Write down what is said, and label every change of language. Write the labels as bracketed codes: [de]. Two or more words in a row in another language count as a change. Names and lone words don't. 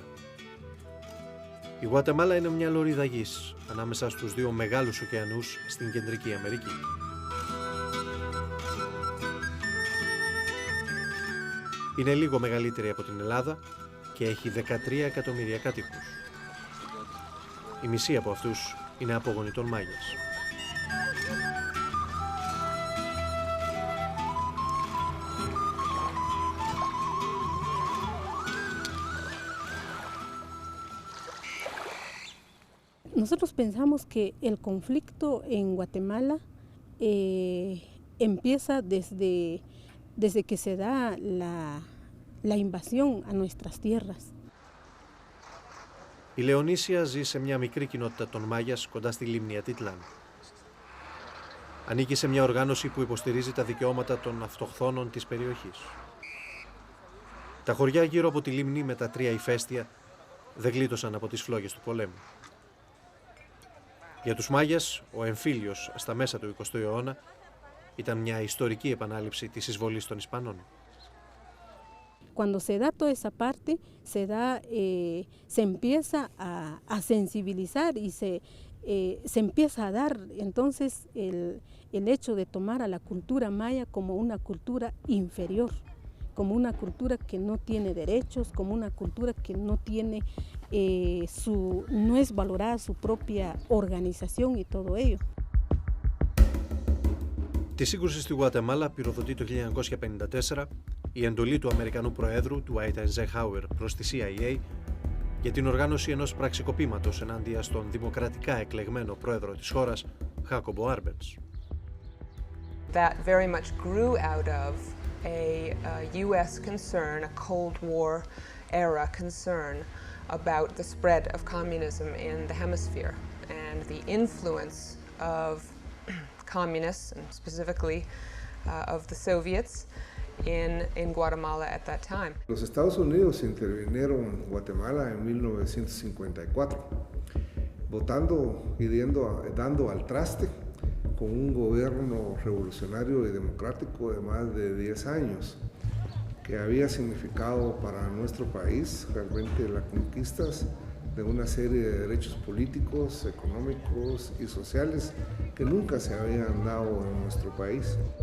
[el] Η Γουατεμάλα είναι μια λωρίδα γης ανάμεσα στους δύο μεγάλους ωκεανούς στην Κεντρική Αμερική. Είναι λίγο μεγαλύτερη από την Ελλάδα και έχει 13 εκατομμύρια κατοίκους. Η μισή από αυτούς είναι απόγονοι των Μάγιας. [es] Nosotros pensamos que el conflicto en Guatemala empieza desde que se da la invasión a nuestras tierras. [el] Η Λεωνίσια ζει σε μια μικρή κοινότητα των Μάγιας κοντά στη λίμνη Ατιτλάν. Ανήκει σε μια οργάνωση που υποστηρίζει τα δικαιώματα των αυτοχθόνων της περιοχής. Τα χωριά γύρω από τη λίμνη με τα 3 ηφαίστεια δεν γλίτωσαν από τις φλόγες του πολέμου. Για τους Μάγιας, ο εμφύλιος στα μέσα του 20ου αιώνα ήταν μια ιστορική επανάληψη της εισβολής των Ισπανών. [es] Cuando se da toda esa parte, se empieza a sensibilizar y se empieza a dar entonces el hecho de tomar a la cultura maya como una cultura inferior, como una cultura que no tiene derechos, como una cultura que no tiene no es valorada su propia organización y todo ello. [el] Τη σύγκρουση στη Γουατεμάλα πυροδοτεί το 1954 η εντολή του Αμερικανού Προέδρου, του Eisenhower, προς τη CIA για την οργάνωση ενός πραξικοπήματος ενάντια στον δημοκρατικά εκλεγμένο πρόεδρο της χώρας, Χάκομπο Άρμπενς. [en] That very much grew out of a U.S. concern, a Cold War era concern about the spread of communism in the hemisphere and the influence of communists, and specifically of the Soviets, in Guatemala at that time. [es] Los Estados Unidos intervinieron en Guatemala en 1954, votando y dando al traste con un gobierno revolucionario y democrático de más de 10 años, que había significado para nuestro país realmente las conquistas de una serie de derechos políticos, económicos y sociales que nunca se habían dado en nuestro país.